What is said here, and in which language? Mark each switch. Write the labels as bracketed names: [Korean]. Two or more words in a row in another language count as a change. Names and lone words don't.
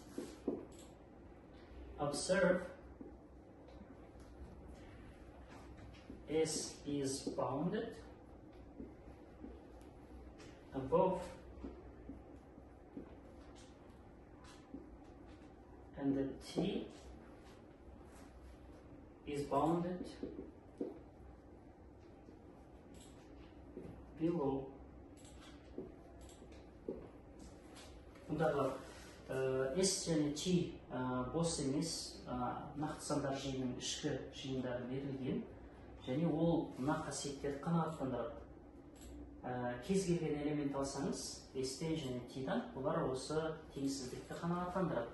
[English] Observe S is bounded above and the T is bounded below. [Kazakh] Бұндағы S және T бос емес, нақты сандар жиынының ішкі жиындары берілген, және ол мына қасиеттерді қанағаттандырады. Кез келген элемент алсаңыз, S-тен және T-дан, олар осы теңсіздікті қанағаттандырады.